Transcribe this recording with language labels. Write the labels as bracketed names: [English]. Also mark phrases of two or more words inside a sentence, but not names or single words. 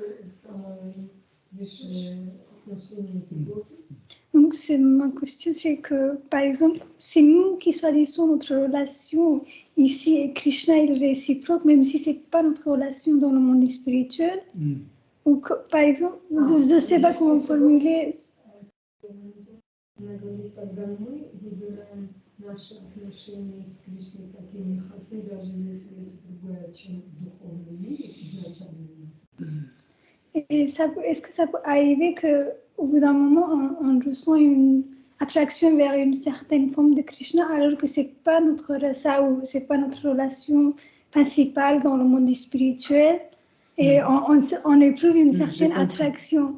[French] Donc, ma question, c'est que, par exemple, c'est nous qui choisissons notre relation ici et Krishna, il est réciproque, même si ce n'est pas notre relation dans le monde spirituel. Ou par exemple, je ne sais pas comment formuler. [Russian] Наши отношения с Кришной такими, хотя даже если это другое, чем в духовном мире, изначально. [French] Et est-ce que ça peut arriver qu'au bout d'un moment, on ressent une attraction vers une certaine forme de Krishna, alors que ce n'est pas notre rasa ou ce n'est pas notre relation principale dans le monde spirituel, et on éprouve une certaine attraction.